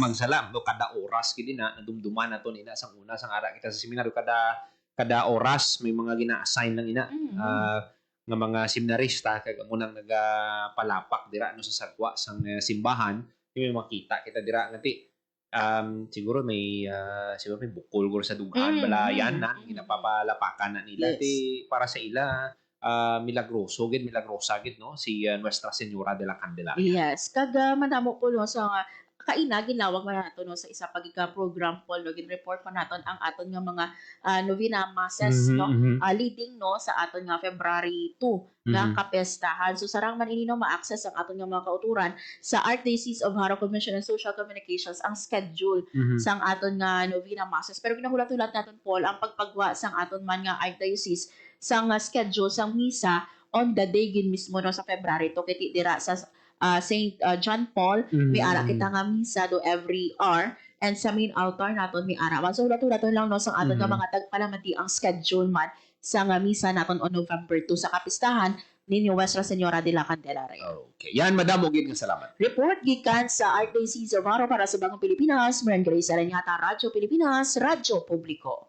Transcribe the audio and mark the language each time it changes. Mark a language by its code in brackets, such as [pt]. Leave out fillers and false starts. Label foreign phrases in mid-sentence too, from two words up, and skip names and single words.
[hil] magsalam no kada oras gid na nadumduman naton ina sang una sang ara kita sa seminaryo kada oras may mga gina-assign lang ina nga mga seminarista kag amo nang nagapalapak dira no sa sagwa sang simbahan may makita kita dira ngati siguro may bukol guro sa dughan balayan na ginapapalapakan na nila Yes. ti para sa ila milagrosa gid no si Nuestra Señora de la Candelaria. Yes, kag madamo po no sa kaina ginawag man nato no sa isa pagika program po no gin-report pa naton ang aton nga mga novena masses no leading no sa aton nga February 2 nga kapestahan. So sarang man ini no ma-access ang aton nga mga kauturan sa Archdiocese of Haro Commission on Social Communications ang schedule sang aton nga novena masses. Pero ginahulat-hulat naton Paul ang pagpagwa sang aton man nga Archdiocese sang schedule sang misa [en] on the day [hil] gin mismo no sa February 2 kiti dira sa Saint John Paul may ara kita nga misa do [en] every hour and [hil] sa [en] main altar [hil] naton may ara. So hulat-hulaton lang no sa aton nga mga tagpalamati ang schedule man sa nga misa naton [en] on November 2 [hil] sa kapistahan ni Nuestra Señora de la Candelaria. Okay. Yan madamo gid nga salamat. Report gikan sa Archdiocese of Haro para sa Bagong Pilipinas, Maran Grace Aranyata, Radyo Pilipinas, Radyo Publiko.